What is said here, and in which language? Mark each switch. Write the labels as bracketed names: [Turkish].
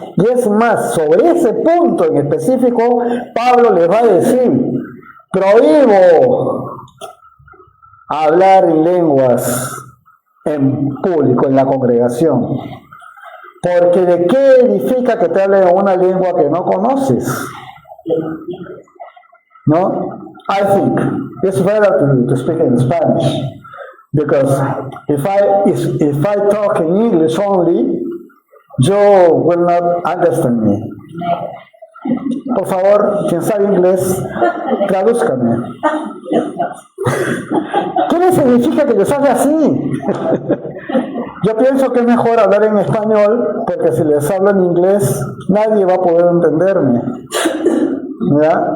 [Spanish] Y es más, sobre ese punto en específico, Pablo les va a decir: prohíbo hablar en lenguas en público, en la congregación. Porque ¿de qué edifica que te hablen en una lengua que no conoces? ¿No? [English] I think it's better to speak in Spanish, because if I talk in English only, you will not understand me. [Spanish] Por favor, quien sabe inglés, tradúzcame. ¿Qué les significa que les hable así? Yo pienso que es mejor hablar en español, porque si les hablo en inglés, nadie va a poder entenderme. ¿Ya?